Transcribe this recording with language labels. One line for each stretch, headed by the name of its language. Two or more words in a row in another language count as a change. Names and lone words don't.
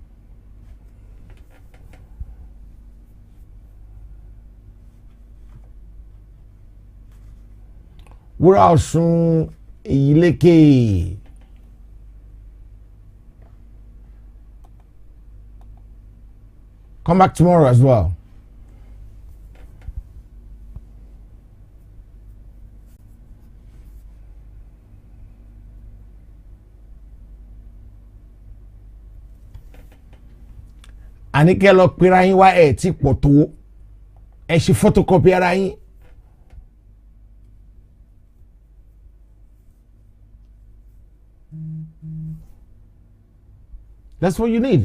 Yoruba: Wúrà Ọ̀ṣun Ìyílékè.
English: Come back tomorrow as well.
Yoruba: Àníkẹ́ lọ pera yín wá ẹ̀ tí pọ̀ tó ẹ̀ ṣe photocopy ara yín.
English: That's what you need.